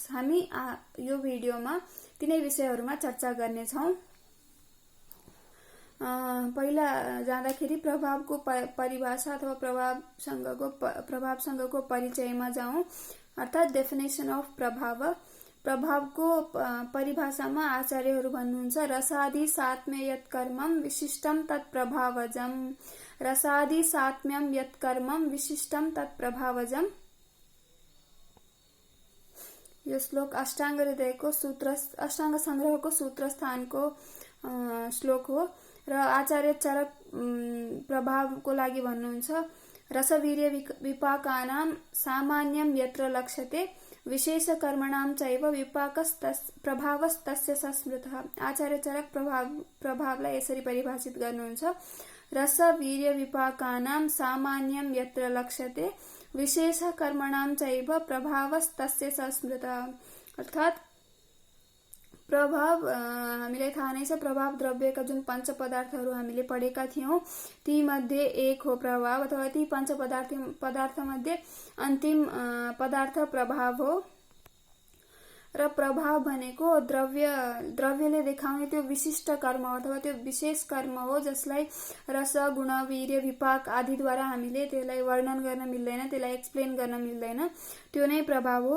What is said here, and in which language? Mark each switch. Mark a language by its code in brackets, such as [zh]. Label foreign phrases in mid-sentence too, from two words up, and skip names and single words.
[ne] हामी यो भिडियोमा तिनै विषयहरुमा चर्चा गर्नेछौं। पहिला जाँदाखेरि प्रभावको परिभाषा अथवा प्रभावसँगको परिचयमा जाउँ, अर्थात [en] definition of [ne] प्रभाव। प्रभावको परिभाषामा आचार्यहरु भन्नुहुन्छ [sa] रसादि सात्म्य यत् कर्मं विशिष्टं तत् प्रभावजम्। रसादि सात्म्यं यत् कर्मं विशिष्टं तत् प्रभावजम्। [ne] यो श्लोक अष्टांग हृदयको अष्टांग संग्रहको सूत्र स्थानको श्लोक हो र आचार्य चरक प्रभावको लागि भन्नुहुन्छ [sa] रसवीर्य विपाकानां सामान्यं यत्र लक्ष्यते विशेष कर्मणां चैव प्रभावस्तस्य सस्मृतः। [ne] आचार्य चरक प्रभावलाई यसरी परिभाषित गर्नुहुन्छ [sa] रसवीर्य विपाकानां सामान्यं यत्र लक्ष्यते विशेष कर्मणां चैव प्रभावस्तस्य सस्मृतः। [ne] अर्थात प्रभाव हामीलाई थाहा नै छ, प्रभाव द्रव्यका जुन पंच पदार्थहरु हामीले पढेका थियौं ती मध्ये एक हो प्रभाव अथवा ती पंच पदार्थ मध्ये अन्तिम पदार्थ प्रभाव हो र प्रभाव भनेको द्रव्यले देखाउने त्यो विशिष्ट कर्म अथवा त्यो विशेष कर्म हो जसलाई रस गुण वीर्य विपाक आदिद्वारा हामीले त्यसलाई वर्णन गर्न मिल्दैन, त्यसलाई एक्सप्लेन गर्न मिल्दैन, त्यो नै प्रभाव हो।